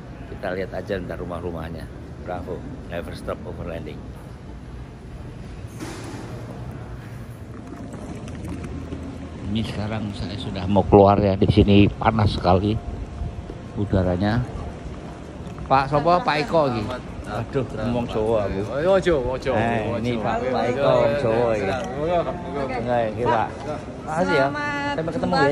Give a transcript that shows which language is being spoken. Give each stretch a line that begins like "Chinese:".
Indonesian: Kita lihat aja ntar rumah-rumahnya.
English: Bravo, never stop overlanding.
Indonesian: Ini sekarang saya sudah mau keluar ya, di sini panas sekali udaranya. Pak Sopo, Pak Eko lagi. Aduh, ngomong Jawa aku. Ini Pak Eko Jawa ini. Enggak ya, Pak. Makasih ya. Sampai ketemu ya.